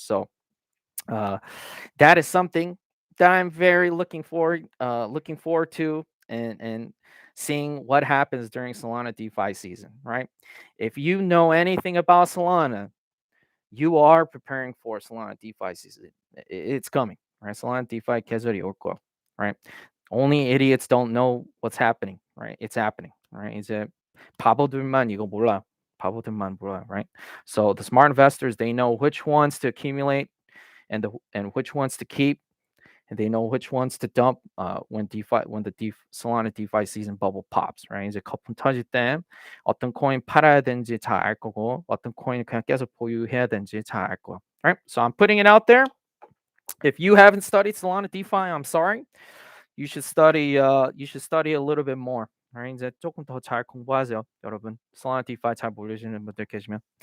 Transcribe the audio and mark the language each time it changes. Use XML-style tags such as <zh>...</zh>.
<en>So that is something that I'm very looking forward to, and seeing what happens during Solana DeFi season, right? If you know anything about Solana, you are preparing for Solana DeFi season. It's coming, right?</en> <ko>Solana DeFi 계절이 올 거야,</ko> <en>right? Only idiots don't know what's happening, right? It's happening, right?</en> <ko>이제 바보들만 이거 몰라. 바보들만 몰라,</ko> <en>right? So the smart investors, they know which ones to accumulate and which ones to keep, and they know which ones to dump when the Solana DeFi season bubble pops, right?</en> <ko>이제 거품 터질 때 어떤 코인 팔아야 되는지 잘 알 거고 어떤 코인 그냥 계속 보유해야 되는지 잘 알 거야.</ko> <en>Right? So I'm putting it out there. If you haven't studied Solana DeFi, I'm sorry. You should study a little bit more. Right?</en> <ko>이제 조금 더 잘 공부하세요, 여러분. Solana DeFi 잘 모르시는 분들 계시면.</ko>